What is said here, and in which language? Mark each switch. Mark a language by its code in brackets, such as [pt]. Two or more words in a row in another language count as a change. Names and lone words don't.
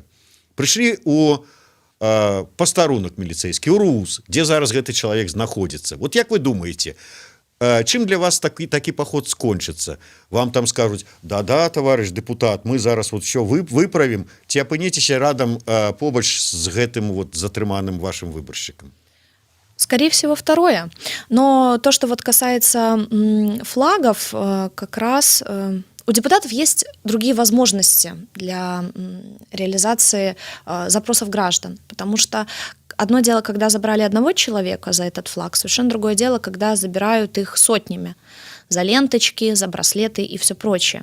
[be] Прыйшлі у пастарунак міліцэйскі, у РУС, дзе зараз гэты чалавек знаходзіцца. Вот як вы думаеце, чым для вас такі паход скончыцца? Вам там скажуць, да, таварыш дэпутат, мы зараз вот все выправім, ці апыніцеся радам побач з гэтым вот затрыманым вашим выбаршчыкам? [ru] Скорее всего, второе. Но то, что вот касается флагов, как раз у депутатов есть другие возможности для реализации запросов граждан. Потому что одно дело, когда забрали одного человека за этот флаг, совершенно другое дело, когда забирают их сотнями за ленточки, за браслеты и все прочее.